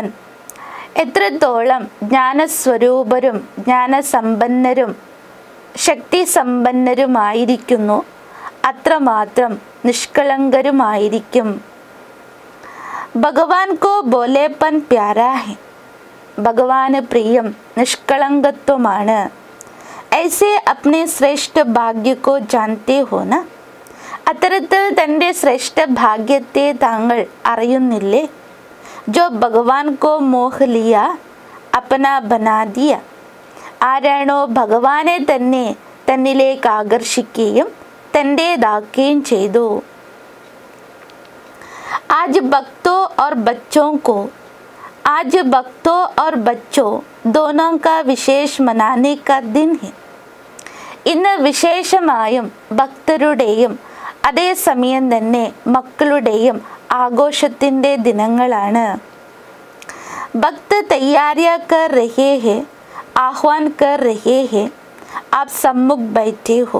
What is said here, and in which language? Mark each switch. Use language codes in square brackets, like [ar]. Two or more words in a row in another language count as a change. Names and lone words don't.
[ml] എത്രത്തോളം ജ്ഞാനസ്വരൂപരും ജ്ഞാനസമ്പന്നരും ശക്തി സമ്പന്നരുമായിരിക്കുന്നു അത്രമാത്രം നിഷ്കളങ്കരുമായിരിക്കും. [hi] भगवान को भोलेपन प्यारा है. [ml] ഭഗവാന് പ്രിയം നിഷ്കളങ്കത്വമാണ്. [hi] ऐसे अपने श्रेष्ठ भाग्य को जानते हो न. [ml] അത്തരത്തിൽ തൻ്റെ ശ്രേഷ്ഠ ഭാഗ്യത്തെ താങ്കൾ അറിയുന്നില്ലേ? [hi] जो भगवान को मोह लिया अपना बना दिया. [ml] ആരാണോ ഭഗവാനെ തന്നെ തന്നിലേക്ക് ആകർഷിക്കുകയും തൻ്റേതാക്കുകയും ചെയ്തു. [hi] आज भक्तों और बच्चों को आज भक्तों और बच्चों दोनों का विशेष मनाने का दिन है. [ml] ഇന്ന് വിശേഷമായും ഭക്തരുടെയും അതേസമയം തന്നെ മക്കളുടെയും ആഘോഷത്തിൻ്റെ ദിനങ്ങളാണ്. [hi] भक्त तैयारियाँ कर रहे हैं, आह्वान कर रहे हैं, आप सम्मुख बैठे हो.